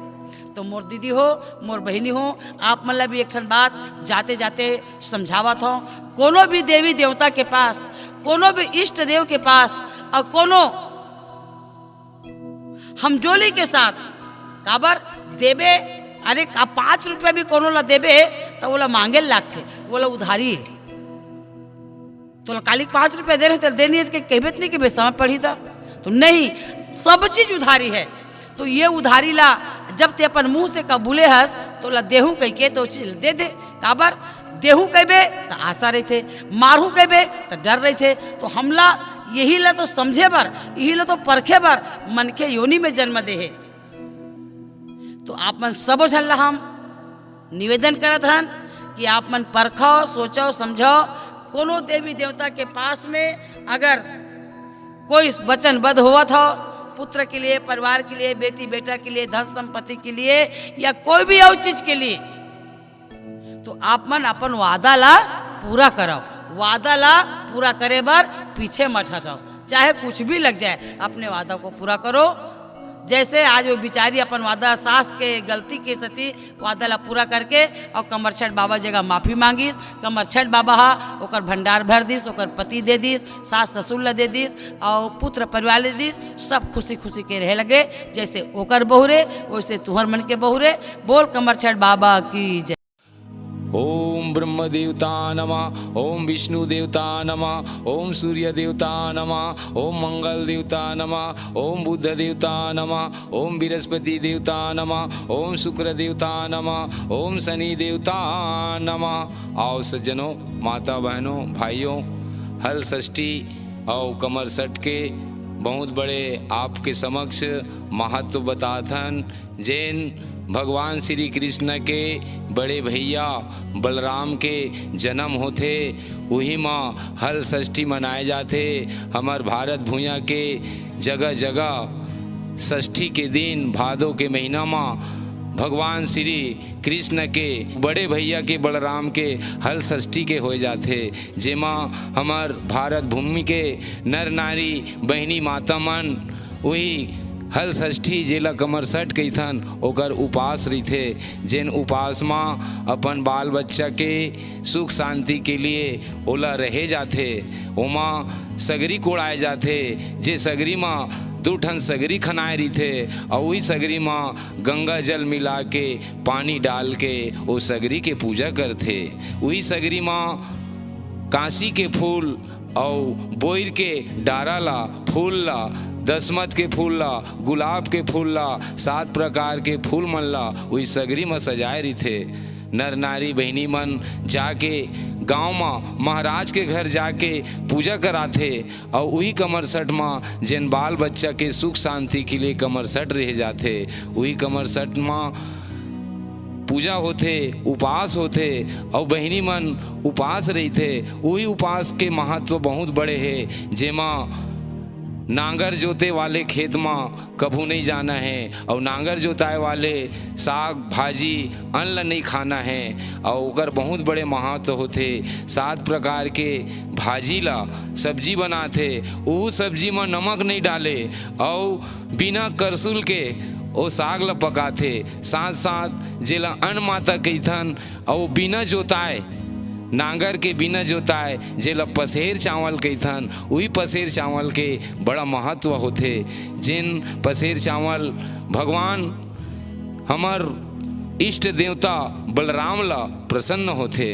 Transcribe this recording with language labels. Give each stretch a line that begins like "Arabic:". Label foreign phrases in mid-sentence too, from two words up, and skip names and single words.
Chhattisgarhi: तो मोर दीदी हो, मोर बहनी हो, आप मतलब भी एक ठन बात जाते जाते समझावत हो, कोनो भी देवी देवता के पास, कोनो भी इष्ट देव के पास, और कोनो हमजोली के साथ काबर देवे, अरे 5 रुपया भी कोनो ला देवे तो बोला मांगे लागते, बोला उधारी है। तो काली 5 रुपया दे रहे थे, देनी के कहबत नहीं कि बेसमझ पढ़ी था, तो नहीं, सब चीज उधारी है। तो ये उधारी ला जब ते अपन मुंह से कबूले हस तो ला देहू कह के तो चीज दे दे। काबर देहू कहबे तो आशा रहे थे, मारू कहबे तो डर रहे थे। तो हमला यही ला तो समझे बर, यही ला तो परखे बर मन के योनि में जन्म दे है। तो आप मन सब झल्ला हम निवेदन करत हन कि आप मन परखो, सोचो, समझो। कोनो देवी देवता के पास में अगर कोई वचनबद्ध हुआ था पुत्र के लिए, परिवार के लिए, बेटी बेटा के लिए, धन संपत्ति के लिए, या कोई भी और चीज के लिए, तो आप मन अपन वादा ला पूरा करो। वादा ला पूरा करे बार पीछे मत हटाओ, चाहे कुछ भी लग जाए, अपने वादा को पूरा करो। जैसे आज वो बिचारी अपन वादा सास के गलती के सती वादा ला पूरा करके और कमरछठ बाबा जगह माफ़ी मांगिस। कमरछठ बाबा हा ओकर भंडार भर दिस, ओकर पति दे दिस, सास ससुर ला दे दिस और पुत्र परिवार ले दिस। सब खुशी खुशी के रहे लगे, जैसे ओकर बहुरे वैसे तुहर मन के बहुरे। बोल कमरछठ बाबा की जय।
Sanskrit: ओम ब्रह्म देवता नमः, ओम विष्णु देवता नमः, ओम सूर्य देवता नमः, ओम मंगल देवता नमः, ओम बुद्ध देवता नमः, ओम बृहस्पति देवता नमः, ओम शुक्र देवता नमः, ओम शनि देवता नमः।
Chhattisgarhi: आओ सज्जनों, माता बहनों, भाइयों, हल षष्ठी और कमरछठ के बहुत बड़े आपके समक्ष महत्व बताथन। जैन भगवान श्री कृष्ण के बड़े भैया बलराम के जन्म होते, वही माँ हल षष्ठी मनाए जाते। हमार भारत भूया के जगह जगह षष्ठी के दिन भादों के महीना में भगवान श्री कृष्ण के बड़े भैया के बलराम के हल षष्ठी के हो जाते, जेमा हमार भारत भूमि के नर नारी बहनी माता मन वही हल षष्ठी जेला कमरछठ कहीथन ओकर उपास रहीथे। जेन उपास में अपन बाल बच्चा के सुख शांति के लिए ओला रहे जाते। ओमा सगरी कोड़ाए जाते, जे सगरी में 2 ठन सगरी खनाए रहीथे और वही सगरी में गंगा जल मिला के पानी डाल के वो सगरी के पूजा करते। वही सगरी में कांसी के फूल और बोइर के डारा ला, फूल ला, दसमत के फूल ला, गुलाब के फूल ला, 7 प्रकार के फूल मन ला वही सगरी में सजाए रहीथे। नर नारी बहनी मन जाके गांव में महाराज के घर जाके पूजा कराथे और वही कमरछठ में जेन बाल बच्चा के सुख शांति के लिए कमरछठ रह जाते। वही कमरछठ में पूजा होते, उपास होते और बहनी मन उपास रही थे। वही उपास के महत्व बहुत बड़े है, जेमा नांगर जोते वाले खेत में कभू नहीं जाना है और नांगर जोताए वाले साग भाजी अन्न नहीं खाना है और ओकर बहुत बड़े महत्व होते। 7 प्रकार के भाजी ला सब्जी बनाते, वो सब्जी में नमक नहीं डाले और बिना करसुल के वो साग ला पकाते। साथ साथ जेला अन्न माता कहीथन और बिना जोताए नांगर के बिना जोताए जेला पसेर चावल कहिथन। वही पसेर चावल के बड़ा महत्व होथे। जिन पसेर चावल भगवान हमर इष्ट देवता बलराम ला प्रसन्न होथे।